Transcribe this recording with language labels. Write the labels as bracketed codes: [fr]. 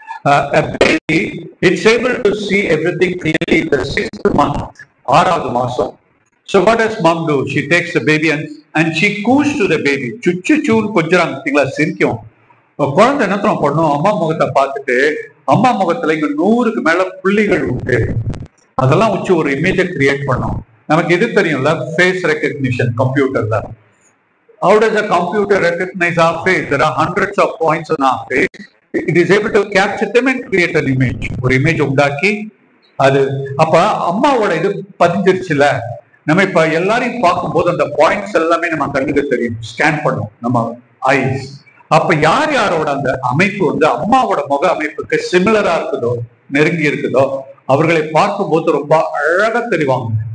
[en] A baby, it's able to see everything clearly in the 6th month, [ta] ஆறாவது மாசம். [en] So what does mom do? She takes the baby and she coos to the baby. [ta] சுச்சு சூன்னு கொஞ்சம் சிரிக்கும். குழந்தை என்ன பண்ணும்? அம்மா முகத்தை பார்த்துட்டு, அம்மா முகத்துல இங்க 100க்கு மேல புள்ளிகள் உண்டு, அதெல்லாம் வச்சு ஒரு இமேஜை கிரியேட் பண்ணும். நமக்கு எது தெரியும்ல, ஃபேஸ் ரெகக்னிஷன் கம்ப்யூட்டர்ல. [en] How does a computer recognize our face? There are hundreds of points on our face. It is able to capture them and create an image. [ta] ஒரு இமேஜ் உண்டாக்கி அது அப்ப அம்மாவோட இது பதிஞ்சிருச்சுல. நம்ம இப்ப எல்லாரையும் பார்க்கும்போது அந்த பாயிண்ட்ஸ் எல்லாமே நம்ம கண்ணுக்கு தெரியும், ஸ்கேன் பண்ணும் நம்ம ஐஸ். அப்ப யார் யாரோட அந்த அமைப்பு வந்து அம்மாவோட முக அமைப்புக்கு சிமிலரா இருக்குதோ, நெருங்கி இருக்குதோ, அவர்களை பார்க்கும்போது ரொம்ப அழகா தெரிவாங்க.